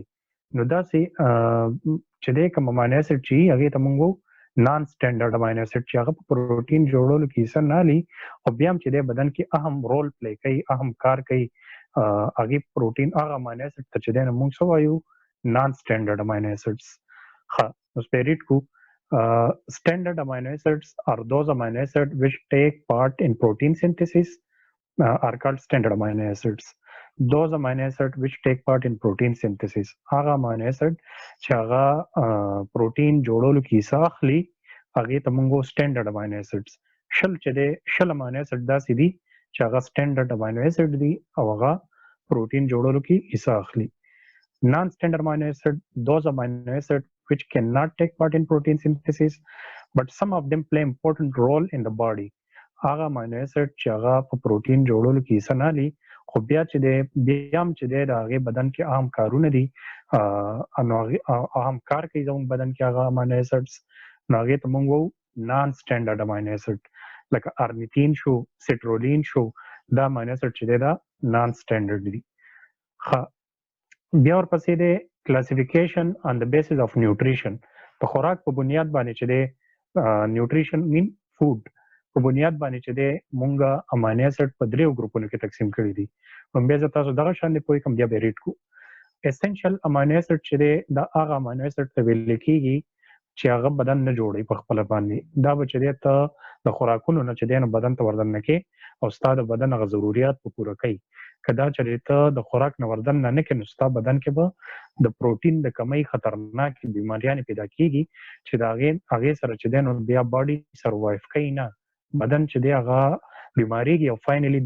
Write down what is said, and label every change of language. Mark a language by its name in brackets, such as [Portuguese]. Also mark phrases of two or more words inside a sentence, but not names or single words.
[Pashto] نو داسې چې دی کوم [English] amino acid [Pashto] چې هغې ته موږ [English] non-standard amino acid [Pashto] چې هغه په پروټین جوړولو کې حصه نه اخلي او بیا هم چې دی بدن کې اهم [English] role play [Pashto] کوي، اهم کار کوي، هغې پروټین هغه [English] amino acid [Pashto] ته چې دی نو موږ څه وایو؟ [English] non-standard amino acids. [Pashto] ښه نو اوس به یې ریډ کړو. [English] Standard amino acids are those amino acids which take part in protein synthesis are called standard amino acids. Those amino acids which take part in protein synthesis هغه amino acid [Pashto] چې هغه پروټین جوړولو کې حصه اخلي هغې ته موږ [English] standard amino acids. [Pashto] شل چې دی 20 [English] amino acid [Pashto] داسې دي چې هغه [English] standard amino acid [Pashto] دي او هغه پروټین جوړولو کې حصه اخلي. [English] Non-standard amino acid, those amino acids which cannot take part in protein synthesis, but some of them play important role in the body. [Pashto] هغه [English] amino acid [Pashto] چې هغه په پروټین جوړولو کې حصه نه اخلي خو بیا چې دی بیا هم چې دی د هغې بدن کې اهم کارونه دي، اهم کار کوي زموږ بدن کې هغه [English] amino acids, [Pashto] نو هغې ته موږ وایو [English] non-standard amino acid. [Pashto] لکه ارنیتین شو، سټرولین شو، دا [English] amino acid [Pashto] چې دی دا [English] non-standard [Pashto] دي. ښه بیا ورپسې دی [English] classification on the basis of nutrition. [Pashto] د خوراک په بنیاد باندې چې دی [English] nutrition main food [Pashto] په بنیاد باندې چې دی مونږ [English] amino acid [Pashto] په دریو ګروپونو کې تقسیم کړي دي. نو بیا زه تاسو دغه شان پوي کوم بیا به ریډ کو [English] essential amino acid [Pashto] چې دی دا هغه [English] amino acid [Pashto] ته ویل کېږي چې هغه بدن نه جوړي په خپل باندې دا به چې دی ته د خوراکونو نه چې دی نو بدن ته وردن نه کې او ستا د بدن هغه ضرورت په پوره کوي که دا چې ته د خوراک نه وردن نه کې نو ستا بدن کې به د پروټین د کمی خطرناک بیماریانې پیدا کېږي چې د هغې سره چې دی نو بیا [English] body survive [Pashto] کوي نه بدن چې دی هغه بیماریږي او فاینلي